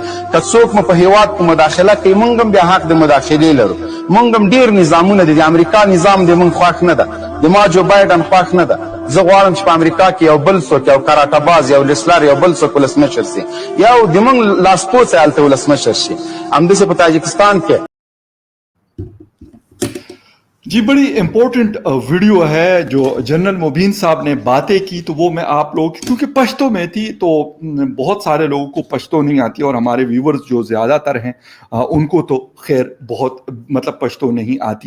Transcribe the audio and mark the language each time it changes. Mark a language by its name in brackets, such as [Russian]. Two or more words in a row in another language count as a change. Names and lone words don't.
[Pashto] که څوک مو په هیواد کې مداخله کوي موږ هم بیا حق د مداخلې لرو. موږ هم ډېر نظامونه دي، د امریکا نظام د موږ خوښ نه ده، د ما جو بایډن خوښ نه ده، زه غواړم چې په امریکا کې یو بل څوک یو کراټه باز یو لیسلر یو بل څوک ولسمشر سي یا د موږ لاسپوڅی هلته ولسمشر شي. همداسې په تاجکستان کې [Urdu] جی بڑی امپورٹنٹ ویڈیو ہے جو جنرل مبین صاحب نے باتیں کی, تو وہ میں آپ لوگ کیونکہ پشتو میں تھی تو بہت سارے لوگوں کو پشتو نہیں آتی, اور ہمارے ویورز جو زیادہ تر ہیں ان کو تو خیر بہت مطلب پشتو نہیں آتی.